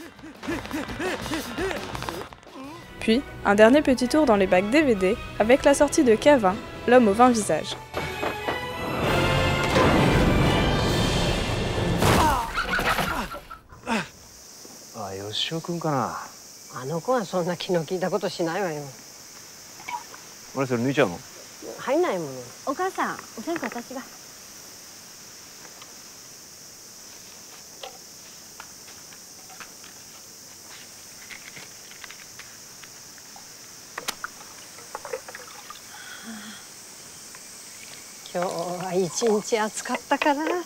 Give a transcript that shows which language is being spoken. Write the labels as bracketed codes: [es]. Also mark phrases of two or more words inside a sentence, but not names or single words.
[fr] Puis, un dernier petit tour dans les bacs DVD avec la sortie de K20, l'homme aux 20 visages. Ah, [ja] Yoshio-kunかな。あの子はそんな気の利いたことしないわよ。俺それ抜いちゃうの？入んないもの。お母さん、お線香私が。今日は一日暑かったから。